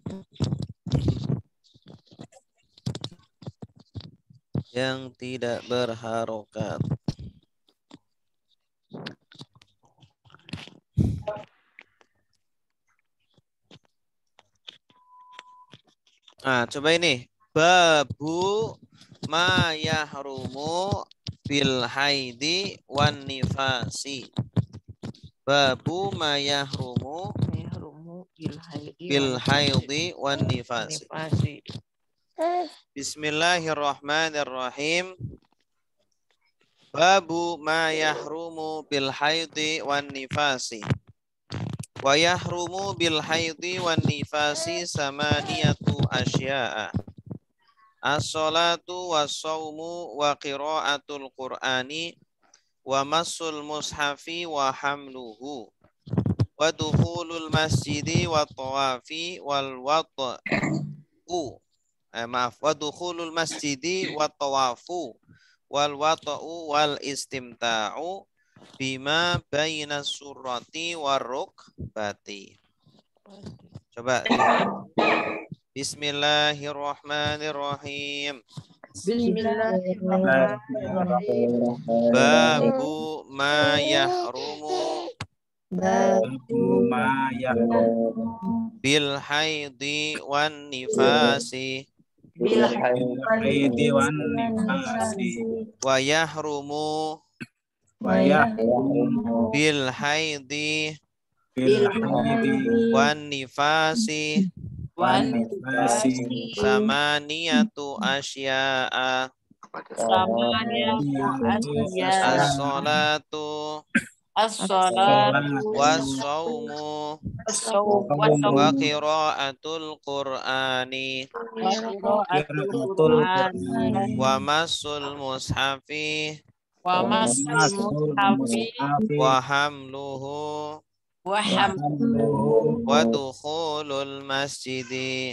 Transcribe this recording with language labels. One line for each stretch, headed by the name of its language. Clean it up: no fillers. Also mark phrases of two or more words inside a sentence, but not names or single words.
Indonesian: Yang tidak berharokat. Nah, coba ini.
Arabic: باب ما يحرم بالحيض والنفاس. باب ما يحرم Yahrumu بالحيض والنفاس. nifasi. بسم الله الرحمن الرحيم. باب ما يحرم بالحيض والنفاس. ويحرم بالحيض والنفاس ثمانية أشياء. الصلاة والصوم وقراءة القرآن ومس المصحف وحمله ودخول المسجد والطواف والوطء. ودخول المسجد والطواف والوطء والاستمتاع بما بين السرة والركبة.
Indonesian: Coba.
Arabic: بسم الله الرحمن الرحيم. بسم الله الرحمن الرحيم. باب ما يحرم باب ما يحرم بالحيض والنفاس bil حيض والنفاس. ويحرم ويحرم بالحيض بالحيض والنفاس والنفاس. ثمانية أشياء. الصلاة والصوم وقراءة القرآن ومس المصحف وحمله ودخول المسجد